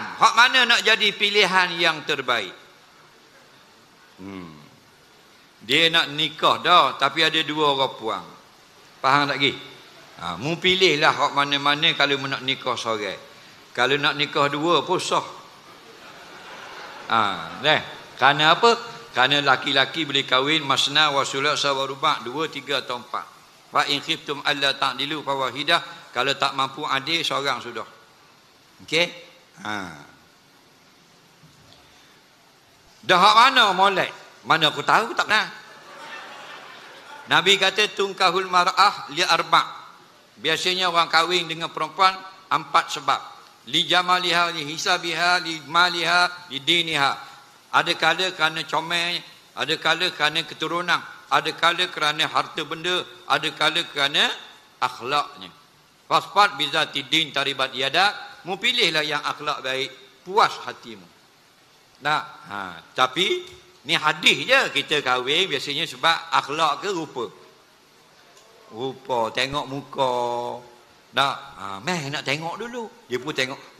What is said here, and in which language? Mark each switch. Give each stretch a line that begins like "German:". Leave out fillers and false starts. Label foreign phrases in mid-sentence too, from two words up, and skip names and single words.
Malay: Hak mana nak jadi pilihan yang terbaik? Dia nak nikah dah, tapi ada dua orang puang. Faham tak lagi? Mu pilihlah hak mana-mana kalau mu nak nikah seorang. Kalau nak nikah dua pun sah. Kerana apa? Kerana laki-laki boleh kahwin
Arabic: مثنى وثلاث ورباع',
Malay: 2, 3 atau 4.
Arabic: فإن خفتم ألا تعدلوا فواحدة.
Malay: Kalau tak mampu adil, seorang sudah. Okey? Dah hak mana molek? Mana aku tahu tak nak. Nabi kata
Arabic: تنكح المرأة لأربع'.
Malay: Biasanya orang kahwin dengan perempuan 4 sebab.
Arabic: لجمالها، لحسبها، لمالها، لدينها.
Malay: Ada kala kerana comel, ada kala kerana keturunan, ada kala kerana harta benda, ada kala kerana akhlaknya.
Arabic: فاظفر بذات الدين تربت يداك,
Malay: mu pilihlah yang akhlak baik, puas hatimu. Tapi ni hadis je, kita kahwin biasanya sebab akhlak ke rupa. Rupa, tengok muka. Nak tengok dulu. Dia pun tengok.